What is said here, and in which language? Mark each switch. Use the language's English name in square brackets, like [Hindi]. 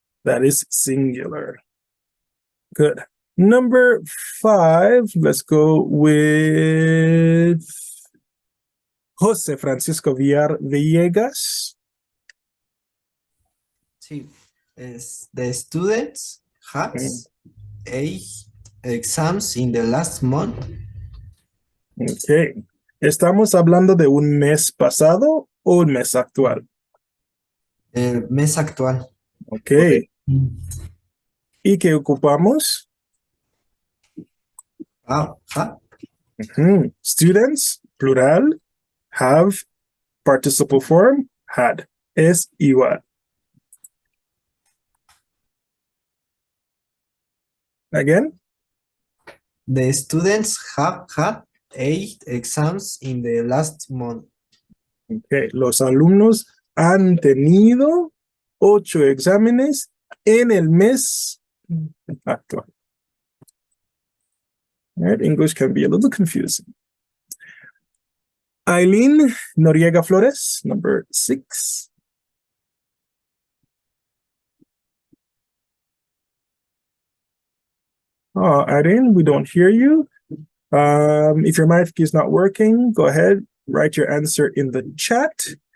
[English] That is singular. Good. Number 5, let's go with Jose Francisco Villar Villegas. [Spanish] Sí. [English] The students has 8 exams in the last month. Ok. [Spanish] ¿Estamos hablando de un mes pasado o un mes actual? El mes actual. Ok. ¿Y qué ocupamos? [English] Students, plural, have, participle form, had. [Spanish] Es igual. [English] Again? The students have had 8 exams in the last month. Okay. [Spanish] Los alumnos han tenido 8 exámenes en el mes actual. [English] Right? English can be a little confusing. Aileen Noriega Flores, number 6. Aileen, we don't hear you. If your mic is not working, go ahead, write your answer in the chat.